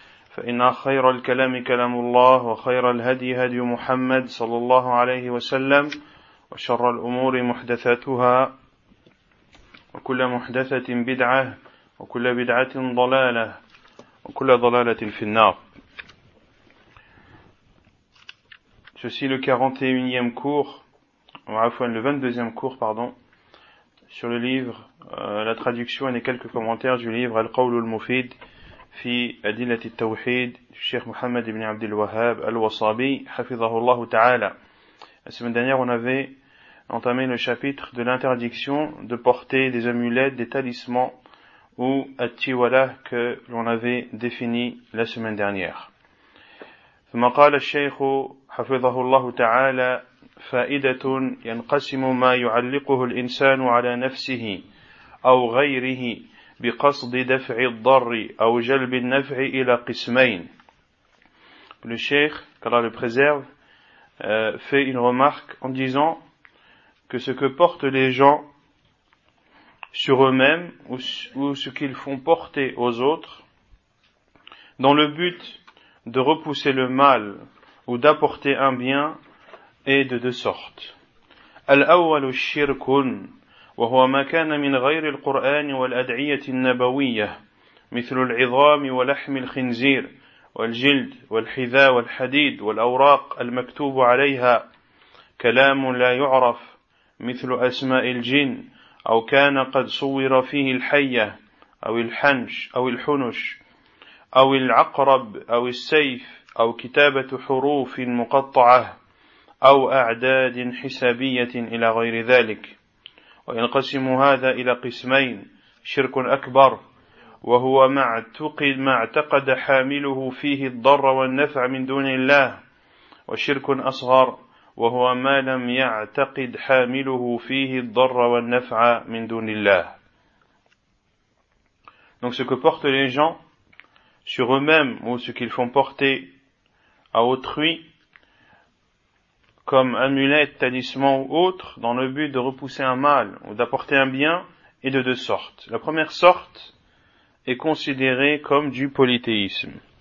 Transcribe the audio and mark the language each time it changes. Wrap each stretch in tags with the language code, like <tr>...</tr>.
<ar>فإن خير الكلام كلام الله وخير الهدي هدي محمد صلى الله عليه وسلم وشر الأمور محدثاتها وكل محدثة بدعة وكل بدعة ضلالة وكل ضلالة في النار.</ar> <fr>Ceci le 41e cours, le 22e cours, pardon, sur le livre, la traduction et les quelques commentaires du livre Al-Qawl al-Mufid fi Adilati al-Tawhid, Cheikh Mohammed ibn Abdel Wahhab al-Wasabi, Hafizahullah ta'ala. La semaine dernière, on avait entamé le chapitre de l'interdiction de porter des amulettes, des talismans ou at-tiwala que l'on avait défini la semaine dernière.</fr> <ar>ثم قال الشيخ حفظه الله تعالى فائدة ينقسم ما يعلقه الإنسان على نفسه أو غيره بقصد دفع الضر أو جلب النفع إلى قسمين.</ar> <fr>Le Cheikh, qu'Allah le préserve, fait une remarque en disant que ce que portent les gens sur eux-mêmes ou ce qu'ils font porter aux autres dans le but de repousser le mal ou d'apporter un bien est de deux sortes.</fr> <ar>Al-awwal ash-shirkun wa huwa ma kana min ghayr al-Qur'an wal-ad'iyyah an-nabawiyyah mithl al-'idham wa lahm al-khinzir wal-jild wal-hidha wal-hadid wal-awraq al-maktub 'alayha kalam la yu'raf مثل أسماء الجن أو كان قد صور فيه الحية أو الحنش أو الحنش أو العقرب أو السيف أو كتابة حروف مقطعة أو أعداد حسابية إلى غير ذلك. وينقسم هذا إلى قسمين: شرك أكبر وهو ما اعتقد حامله فيه الضر والنفع من دون الله، وشرك أصغر وهو ما لم يعتقد حامله فيه الضر والنفع من دون الله.</ar> <fr>Donc ce que portent les gens sur eux-mêmes ou ce qu'ils font porter à autrui comme amulette, talisman ou autre dans le but de repousser un mal ou d'apporter un bien est de deux sortes. La première sorte est considérée comme du polythéisme.</fr>